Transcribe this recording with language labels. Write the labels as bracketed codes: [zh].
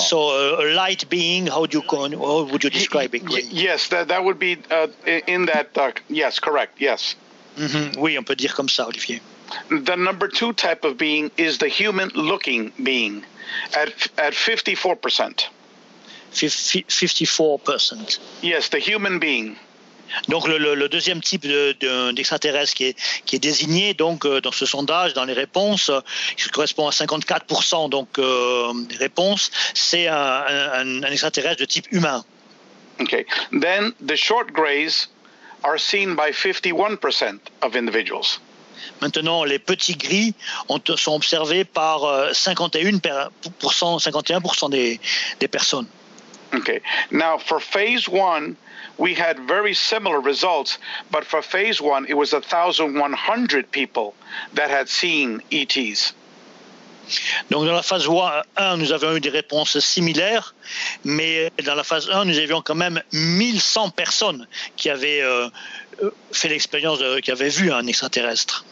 [en] So a light being, how would you describe it? Yes, that would be in that. Yes, correct. Yes. [fr] Mm-hmm. Oui, on peut dire comme ça, Olivier. [en] The number two type of being is the human-looking being, at 54%. 54%. Yes, the human being. [fr] Donc le deuxième type d'extraterrestre qui est désigné donc dans ce sondage, dans les réponses, qui correspond à 54% donc des réponses, c'est un extraterrestre de type humain. [en] Okay. Then the short grays are seen by 51% of individuals. [fr] Maintenant, les petits gris sont observés par 51% des personnes. [en] Okay. Now for phase one, we had very similar results, but for phase one, it was 1,100 people that had seen ETs. [fr] Donc dans la phase 1, nous avions eu des réponses similaires, mais dans la phase 1, nous avions quand même 1,100 personnes qui avaient fait l'expérience, qui avaient vu un extraterrestre.